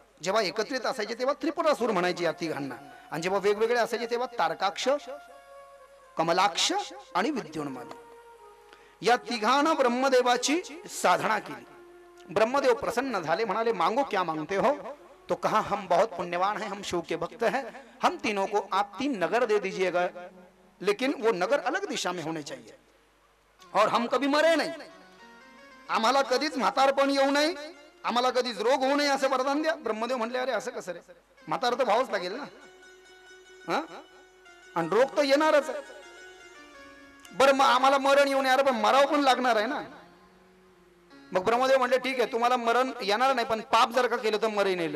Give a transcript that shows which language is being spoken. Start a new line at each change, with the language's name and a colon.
Marathi: जेव्हा एकत्रित असायचे तेव्हा त्रिपुरासुर म्हणायचे या तिघांना. आणि जेव्हा वेगवेगळे असायचे तेव्हा तारकाक्ष, कमलाक्ष आणि विद्युन्माली या तिघांना ब्रह्मदेवाची साधना केली. ब्रह्मदेव प्रसन्न झाले, म्हणाले
Hindi: मांगो क्या मांगते हो. तो कहा हम बहुत पुण्यवान हैं, हम शिव के भक्त हैं, हम तीनों को आप 3 नगर दे दीजिएगा, लेकिन वो नगर अलग दिशा में होने चाहिए और हम कभी मरे नहीं.
Marathi: आम्हाला कधीच म्हातारपण येऊ नये, आम्हाला कधीच रोग होऊ नये असं वरदान द्या. ब्रह्मदेव म्हणले अरे असं कसं रे, म्हातार तर व्हावंच लागेल ना, हा, आणि रोग तर येणारच आहे. बरं मग आम्हाला मरण येऊ नये, अरे पण मराव पण लागणार आहे ना. मग ब्रह्मदेव म्हणले ठीक आहे तुम्हाला मरण येणार नाही, पण पाप जर का केलं तर मरे नेल.